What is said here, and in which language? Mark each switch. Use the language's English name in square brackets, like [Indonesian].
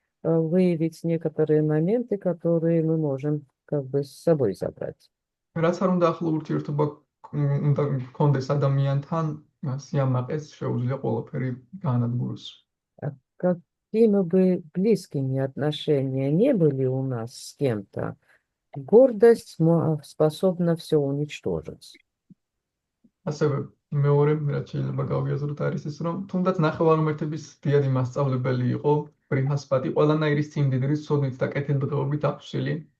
[Russian] выявить некоторые моменты, которые мы можем как бы с собой забрать. [Georgian] რაც არ უნდა ახლო ურთიერთობა უნდა გქონდეს ადამიანთან, სიამაყეს შეუძლია ყველაფერი გაანადგუროს. [Russian] Какими бы близкими отношения не были у нас с кем-то, гордость способна все уничтожить. [Georgian] ასევე მეორე რაც შეიძლება გავიაზროთ არის ის, რომ თუნდაც ნახევარმოერთების დიადი მასწავლებელი იყო, ბრიჰასპატი ყველანაირი სიმდიდრის, ცოდნით და კეთილდღეობით აქვსილი.